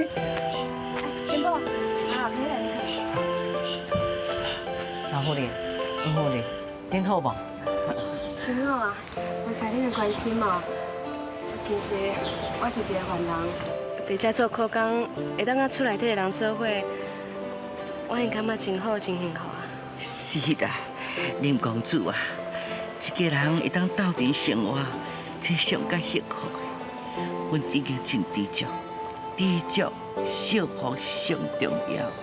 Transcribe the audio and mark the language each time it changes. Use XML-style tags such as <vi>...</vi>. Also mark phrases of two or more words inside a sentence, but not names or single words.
<nan>天宝，啊，你来。老夫人，王夫人，恁好无？真好啊，多谢恁的关心嘛。其实我是一个凡人，在这做苦工，会当甲厝内底的人做伙，我会感觉真好，真幸福啊。是啦，林公主啊，一个人会当斗阵生活，这上较幸福的。阮已经真知足，知足幸福上重要。</nan>